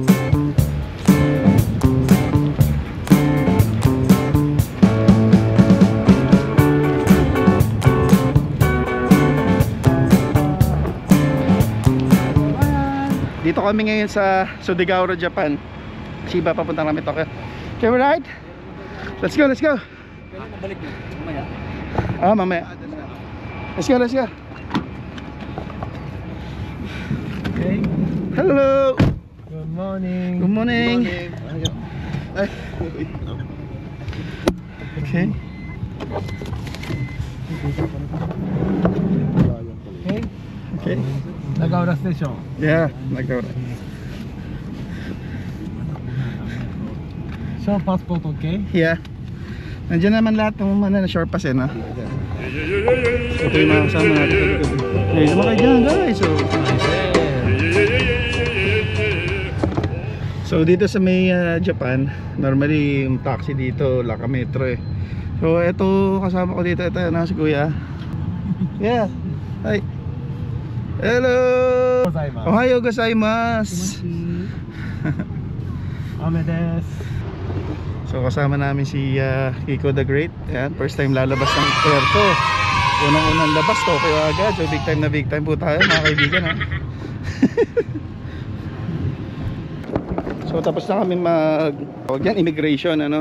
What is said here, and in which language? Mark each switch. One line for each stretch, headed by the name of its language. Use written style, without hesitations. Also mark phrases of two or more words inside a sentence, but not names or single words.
Filipino: Dito kami ngayon sa Sudigaura, Japan.
English: Chiba,
Filipino: papunta kami
English: Tokyo. Okay, we ride? Let's go, let's go.
Filipino: Balik mo. Mamaya. Ah, mamaya.
English: Let's go, let's go. Okay. Hello. Good morning. Good morning. Okay. Okay. Okay. Nagaura Station.
Filipino: Yeah, nagkaroon.
English: Show passport, okay? Yeah.
Filipino: Nandiyan naman lahat ng mga na-short pass eh, no? Ito yung mga kasama natin. Hey, sumakay dyan guys. So dito sa may Japan, normally yung taxi dito, Laka Metro eh. So ito kasama ko dito, ito na si Kuya.
English: Yeah. Hi. Hello.
Japanese: おはようございます. 雨です.
Filipino: So kasama namin si Kiko the Great. Ayan,
English: first time
Filipino: lalabas ng airto. Unang-unang labas Tokyo agad. So
English: big time
Filipino: na
English: big time
Filipino: po tayo mga kaibigan ha. So tapos na kami immigration ano.